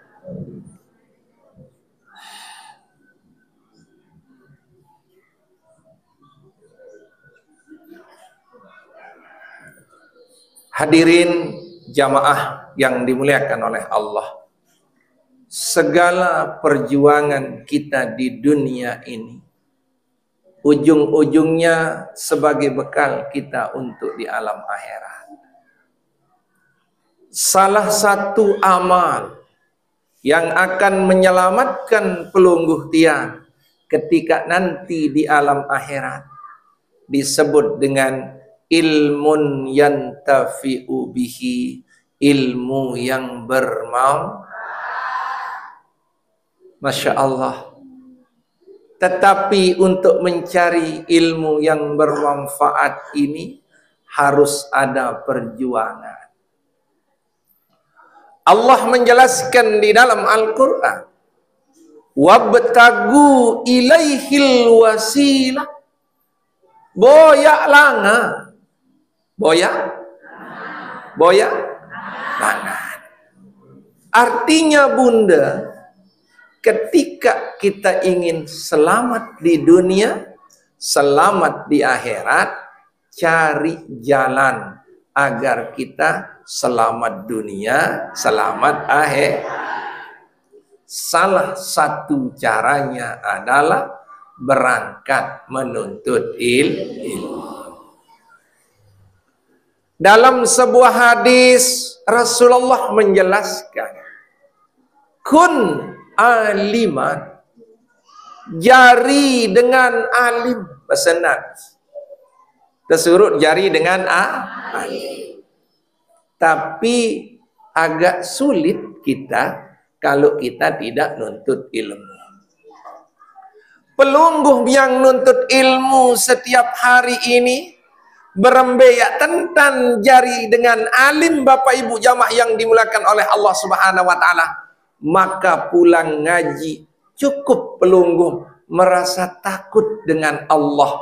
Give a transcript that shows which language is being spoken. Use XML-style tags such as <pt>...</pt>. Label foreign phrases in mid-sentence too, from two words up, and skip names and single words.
<id>Hadirin jamaah yang dimuliakan oleh Allah, segala perjuangan kita di dunia ini ujung-ujungnya sebagai bekal kita untuk di alam akhirat. Salah satu amal yang akan menyelamatkan pelungguh tiang ketika nanti di alam akhirat disebut dengan</id> <ar>علم ينتفع به,</ar> <id>ilmu yang bermanfaat.</id> <ar>ما شاء الله.</ar> <id>Tetapi untuk mencari ilmu yang bermanfaat ini harus ada perjuangan. Allah menjelaskan di dalam Al-Quran,</id> <ar>وابتغوا إليه الوسيلة,</ar> <sas>boyak langa. Boyak langan.</sas> <id>Artinya bunda, ketika kita ingin selamat di dunia, selamat di akhirat, cari jalan agar kita selamat dunia, selamat akhirat. Salah satu caranya adalah berangkat menuntut ilmu. Dalam sebuah hadis Rasulullah menjelaskan,</id> <ar>كن عالما,</ar> <sas>jari dengan alim, pesanan tersurut jari dengan alim.</sas> <id>Tapi agak sulit kita kalau kita tidak nuntut ilmu. Pelungguh yang nuntut ilmu setiap hari ini berembeyak tentang jari dengan alim, Bapak Ibu jamaah yang dimuliakan oleh Allah</id> <ar>سبحانه وتعالى,</ar> <id>maka pulang ngaji cukup pelungguh merasa takut dengan Allah.</id>